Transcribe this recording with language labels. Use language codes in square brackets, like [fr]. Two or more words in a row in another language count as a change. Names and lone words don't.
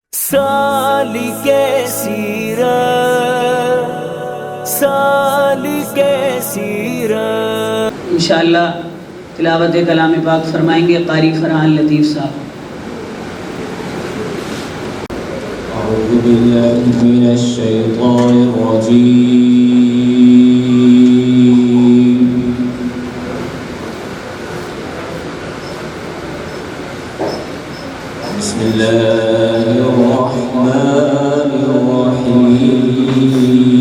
[ur] سالکِ سیرت، سالکِ سیرت. انشاءاللہ تلاوت کلام پاک فرمائیں گے قاری فرحان لطیف صاحب. [ar] أعوذ بالله من الشيطان الرجيم. بسم الله الرحمن الرحيم.